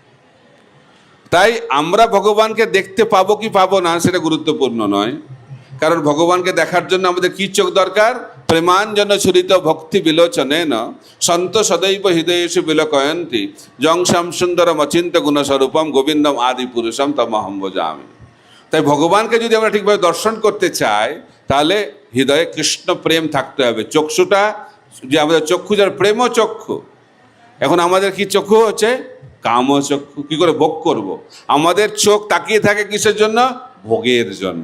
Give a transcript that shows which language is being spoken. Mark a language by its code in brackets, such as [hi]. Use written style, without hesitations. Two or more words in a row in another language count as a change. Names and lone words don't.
[bn] তাই আমরা ভগবানকে দেখতে পাবো কি পাবো না সেটা গুরুত্বপূর্ণ নয়, কারণ ভগবানকে দেখার জন্য আমাদের কি চোখ দরকার? [sa] प्रेमाञ्जन छुरित भक्ति विलोचनेन सन्त सदैव हृदयेषु विलोकयन्ति यंसाम सुन्दरम अचिन्त गुणस्वरूपम गोविन्दम आदि पुरुषम तमहम भजामि। [bn] তাই ভগবানকে যদি আমরা ঠিকভাবে দর্শন করতে চাই তাহলে হৃদয়ে কৃষ্ণ প্রেম থাকতে হবে। চক্ষুটা যে আমাদের চক্ষু, যার প্রেম চক্ষু। এখন আমাদের কি চক্ষু হচ্ছে? কাম চক্ষু। কি করে ভোগ করব? আমাদের চোখ তাকিয়ে থাকে কিসের জন্য? ভোগের জন্য।